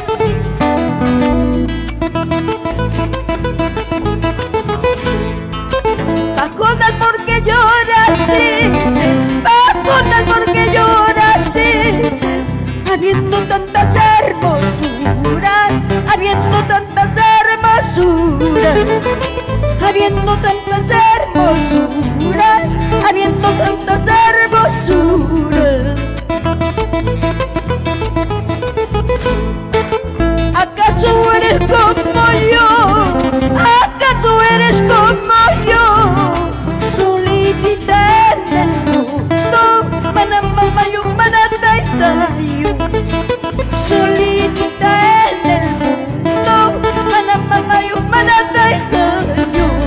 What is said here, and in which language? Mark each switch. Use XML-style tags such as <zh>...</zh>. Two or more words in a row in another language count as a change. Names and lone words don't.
<es>Va a contar porque lloras triste, va a contar porque lloras triste, habiendo tantas hermosuras, habiendo tantas hermosuras, habiendo tantas hermosuras, habiendo tantas hermosuras. ¿Acaso eres como yo? ¿Acaso eres como yo? Solitita en el mundo,</es> <qu>manamamayuk manataytayo.</qu> <es>Solitita en el mundo,</es> <qu>manamamayuk manataytayo.</qu>